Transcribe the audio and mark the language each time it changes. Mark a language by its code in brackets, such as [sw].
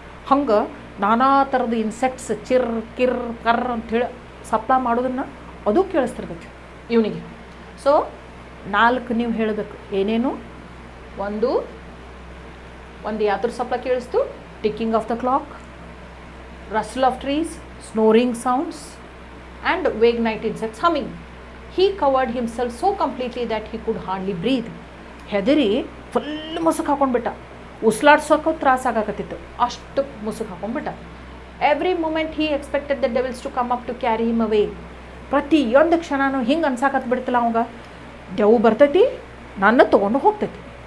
[kn] ಹಂಗೆ ನಾನಾ ಥರದ ಇನ್ಸೆಕ್ಟ್ಸ್ ಚಿರ್ ಕಿರ್ ಕರ್ರ ಅಂಥೇಳಿ ಸಪ್ಲ ಮಾಡೋದನ್ನು ಅದು ಕೇಳಿಸ್ತಿರ್ತೈತಿ ಇವನಿಗೆ. ಸೊ 4 ನೀವು ಹೇಳಬೇಕು. ಏನೇನು? ಒಂದು ಯಾವ್ದ್ರ ಸಪ್ಲ ಕೇಳಿಸ್ತು? [en] Ticking of the clock, rustle of trees, snoring sounds and vague night insects humming. He covered himself so completely that he could hardly breathe. [kn] ಹೆದರಿ ಫುಲ್ ಮುಸುಕು ಹಾಕೊಂಡ್ಬಿಟ್ಟ. ಉಸ್ಲಾಡ್ಸೋಕೆ ತ್ರಾಸ ಆಗಾಕತ್ತಿತ್ತು, ಅಷ್ಟು ಮುಸುಕು ಹಾಕೊಂಡ್ಬಿಟ್ಟ. [en] Every moment he expected the devils to come up to carry him away. [kn] ಪ್ರತಿಯೊಂದು ಕ್ಷಣನೂ ಹಿಂಗೆ ಅನ್ಸಾಕತ್ ಬಿಡ್ತಿಲ್ಲ ಅವಂಗ. ದೆವ್ವ ಬರ್ತೈತಿ, ನನ್ನ ತೊಗೊಂಡು ಹೋಗ್ತೈತಿ.